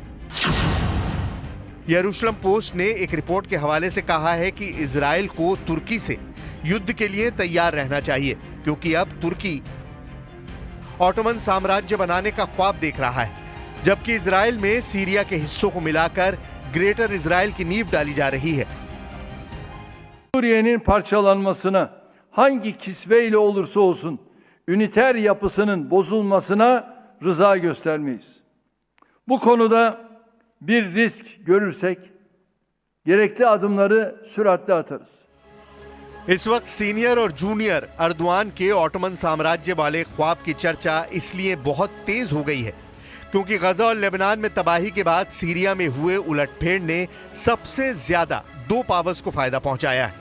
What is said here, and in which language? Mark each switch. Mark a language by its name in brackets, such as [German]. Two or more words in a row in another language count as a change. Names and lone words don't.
[Hindi] यरूशलेम पोस्ट ने एक रिपोर्ट के हवाले से कहा है कि इजराइल को तुर्की से युद्ध के लिए तैयार रहना चाहिए, क्योंकि अब तुर्की ऑटोमन साम्राज्य बनाने का ख्वाब देख रहा है, जबकि इजराइल में सीरिया के हिस्सों को मिलाकर ग्रेटर इजराइल की नींव डाली जा रही है। [Turkish] Suriye'nin parçalanmasına hangi kisveyle olursa olsun üniter yapısının bozulmasına rıza göstermeyiz. Bu konuda bir risk görürsek gerekli adımları süratle atarız. [Hindi] इस वक्त सीनियर और जूनियर एर्दोआन के ऑटोमन साम्राज्य वाले ख्वाब की चर्चा इसलिए बहुत तेज हो गई है क्योंकि गजा और लेबनान में तबाही के बाद सीरिया में हुए उलटफेर ने सबसे ज्यादा 2 पावर्स को फायदा पहुंचाया है।